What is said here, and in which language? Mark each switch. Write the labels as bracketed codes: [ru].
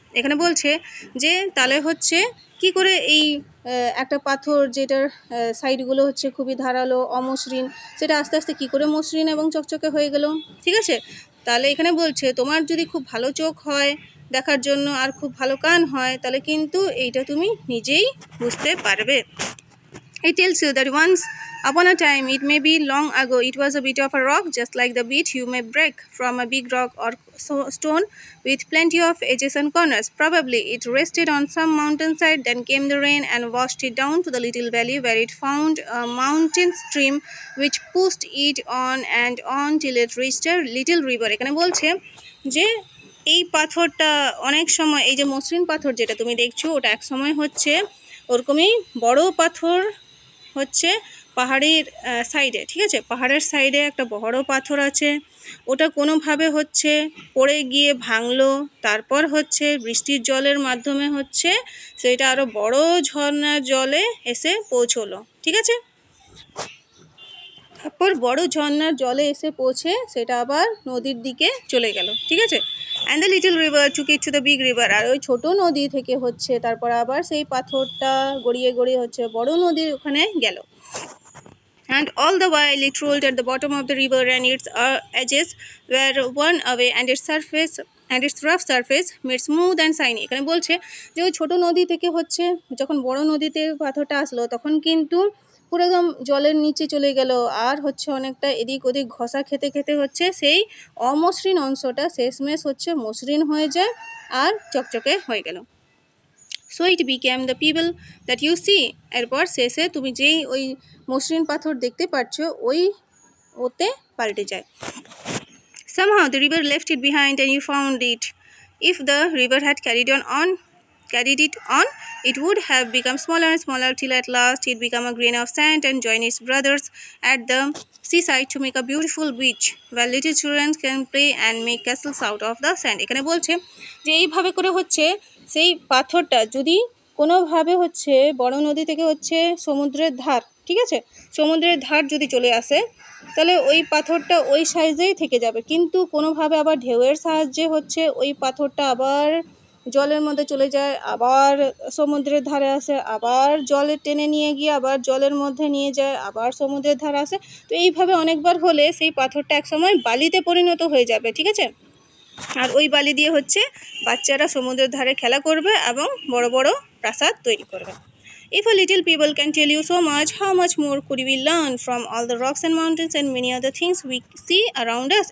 [bn] এখানে বলছে যে তাহলে হচ্ছে কি করে এই একটা পাথর যেটার সাইডগুলো হচ্ছে খুবই ধারালো অমসৃণ, সেটা আস্তে আস্তে কি করে মসৃণ এবং চকচকে হয়ে গেল। ঠিক আছে, তাহলে এখানে বলছে তোমার যদি খুব ভালো চোখ হয় দেখার জন্য আর খুব ভালো কান হয়, তাহলে কিন্তু এইটা তুমি নিজেই বুঝতে পারবে। [en] It tells you that once upon a time, it may be long ago, it was a bit of a rock, just like the bit you may break from a big rock or stone with plenty of edges and corners. Probably it rested on some mountainside, then came the rain and washed it down to the little valley where it found a mountain stream which pushed it on and on till it reached a little river. [bn] এখানে বলছে যে এই পাথরটা অনেক সময়, এই যে মসৃণ পাথর যেটা তুমি দেখছো, ওটা এক সময় হচ্ছে ওরকমই বড় পাথর হচ্ছে পাহাড়ের সাইডে। ঠিক আছে, পাহাড়ের সাইডে একটা বড় পাথর আছে, ওটা কোনোভাবে হচ্ছে পড়ে গিয়ে ভাঙলো, তারপর হচ্ছে বৃষ্টির জলের মাধ্যমে হচ্ছে সেটা আরও বড় ঝর্ণার জলে এসে পৌঁছলো। ঠিক আছে, তারপর বড় ঝর্ণার জলে এসে পৌঁছে সেটা আবার নদীর দিকে চলে গেল। ঠিক আছে, [en] And the little river took it to the big river. [bn] আর ওই ছোটো নদী থেকে হচ্ছে তারপর আবার সেই পাথরটা গড়িয়ে গড়িয়ে হচ্ছে বড় নদীর ওখানে গেল। [en] And all the while it rolled at the bottom of the river and its edges were worn away and its rough surface made smooth and shiny. [bn] এখানে বলছে যে ওই ছোটো নদী থেকে হচ্ছে যখন বড় নদীতে পাথরটা আসলো তখন কিন্তু পুরো একদম জলের নিচে চলে গেল, আর হচ্ছে অনেকটা এদিক ওদিক ঘষা খেতে খেতে হচ্ছে সেই অমসৃণ অংশটা শেষমেশ হচ্ছে মসৃণ হয়ে যায় আর চকচকে হয়ে গেল। [en] So it became the pebble that you see. [bn] এরপর শেষে তুমি যেই ওই মসৃণ পাথর দেখতে পাচ্ছ ওই ওতে পাল্টে যায়। [en] Somehow the river left it behind and you found it. If the river had carried on carried it on, it would have become smaller and smaller till at last it became a grain of sand and joined its brothers at the seaside to make a beautiful beach where little children can play and make castles out of the sand. [bn] এখানে বলছে যে এইভাবে করে হচ্ছে সেই পাথরটা যদি কোনোভাবে হচ্ছে বড় নদী থেকে হচ্ছে সমুদ্রের ধার, ঠিক আছে, সমুদ্রের ধার যদি চলে আসে তাহলে ওই পাথরটা ওই সাইজেই থেকে যাবে, কিন্তু কোনোভাবে আবার ঢেউয়ের সাহায্যে হচ্ছে ওই পাথরটা আবার জলের মধ্যে চলে যায়, আবার সমুদ্রের ধারে আসে, আবার জলে টেনে নিয়ে গিয়ে আবার জলের মধ্যে নিয়ে যায়, আবার সমুদ্রের ধারে আসে। তো এইভাবে অনেকবার হলে সেই পাথরটা একসময় বালিতে পরিণত হয়ে যাবে, ঠিক আছে। আর ওই বালি দিয়ে হচ্ছে বাচ্চারা সমুদ্রের ধারে খেলা করবে এবং বড় বড় প্রাসাদ তৈরি করবে। [en] If a little people can tell you so much, how much more could we learn from all the rocks and mountains and many other things we see around us?